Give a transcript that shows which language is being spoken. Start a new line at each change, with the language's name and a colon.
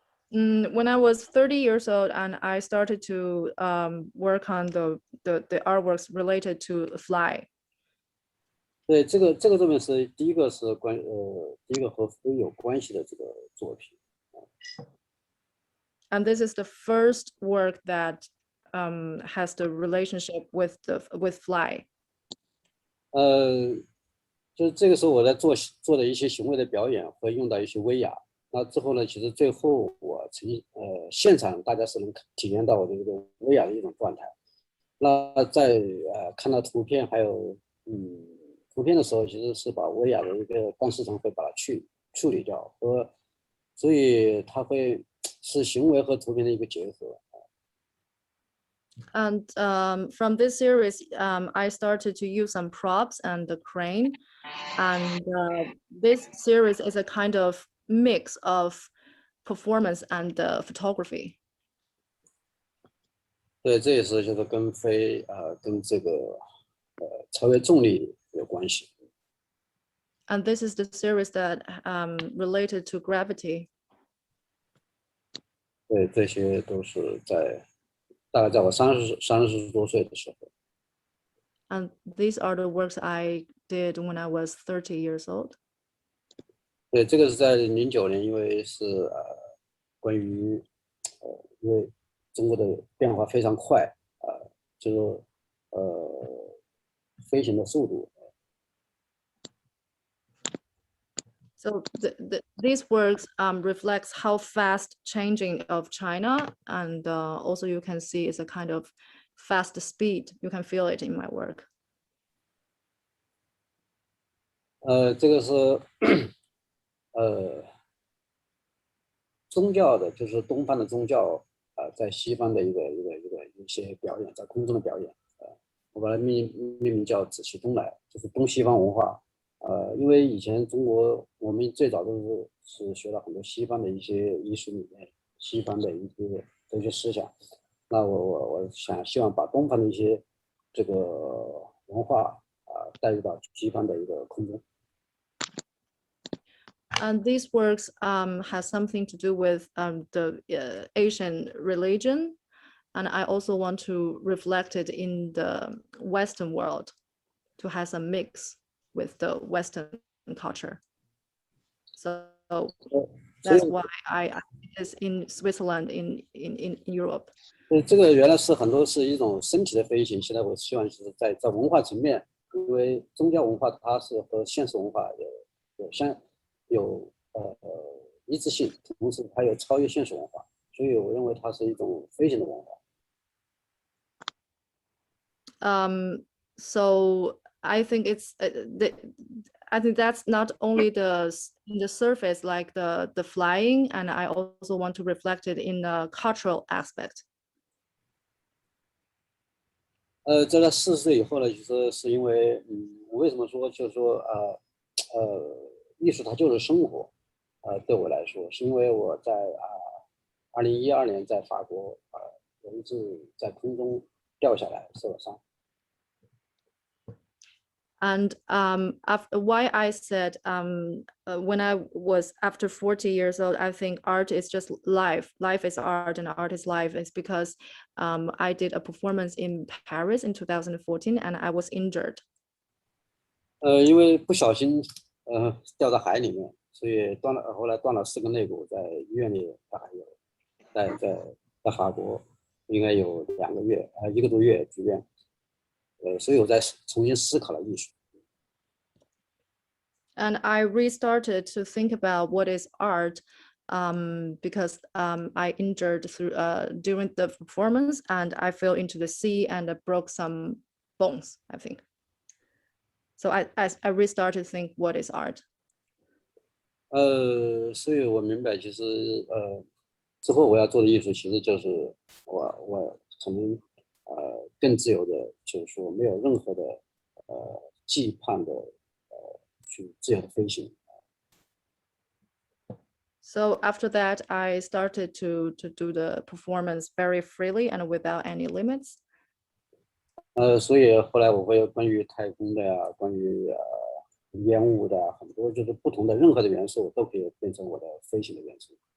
English: When I was 30 years old, and I started to work on the artworks related to Fly.
Chinese: 对，这个作品是第一个和非有关系的这个作品。
English: And this is the first work that has the relationship with Fly.
Chinese: 就是这个时候我在做的一些行为的表演，会用到一些威亚。那之后呢，其实最后我现场大家是能体验到我的这个威亚的一种状态。那在看到图片还有图片的时候，其实是把威亚的一个光市场会把它处理掉，所以它会是行为和图片的一个结合。
English: And from this series, I started to use some props and the crane. And this series is a kind of mix of performance and photography.
Chinese: 对，这也是就是跟跟这个超越重力有关系。
English: And this is the series that related to gravity.
Chinese: 对，这些都是大概在我30多岁的时候。
English: And these are the works I did when I was 30 years old.
Chinese: 对，这个是在09年，因为是关于因为中国的变化非常快就是飞行的速度。
English: So these works reflects how fast changing of China, and also you can see it's a kind of fast speed. You can feel it in my work.
Chinese: 这个是宗教的，就是东方的宗教在西方的一些表演，在空中的表演。我把它命名叫紫气东来，就是东西方文化。因为以前中国我们最早都是学了很多西方的一些艺术理念，西方的一些哲学思想。那我希望把东方的一些这个文化带入到西方的一个空中。
English: And these works has something to do with the Asian religion, and I also want to reflect it in the Western world to have a mix with the Western culture. So that's why I is in Switzerland in Europe.
Chinese: 这个原来是很多是一种身体的飞行，现在我希望是在文化层面，因为宗教文化它是和现实文化有一致性，同时它有超越现实文化，所以我认为它是一种飞行的文化。
English: So I think it's I think that's not only in the surface like the flying, and I also want to reflect it in the cultural aspect.
Chinese: 在他40岁以后呢，其实是因为我为什么说就是说艺术它就是生活对我来说，是因为我在2012年在法国有一次在空中掉下来受了伤。
English: And after why I said when I was after 40 years old, I think art is just life. Life is art and art is life. It's because I did a performance in Paris in 2014 and I was injured.
Chinese: 因为不小心掉到海里面，所以后来断了4根肋骨，在医院里大概有在法国应该有2个月1个多月住院。所以我再重新思考了艺术。
English: And I restarted to think about what is art because I injured during the performance and I fell into the sea and I broke some bones, I think. So I restarted to think what is art.
Chinese: 所以我明白，其实之后我要做的艺术，其实就是我可能更自由的，就是说没有任何的羁绊的去自由的飞行。
English: So after that, I started to do the performance very freely and without any limits.
Chinese: 所以后来我会关于太空的呀，关于烟雾的很多，就是不同的任何的元素都可以变成我的飞行的元素。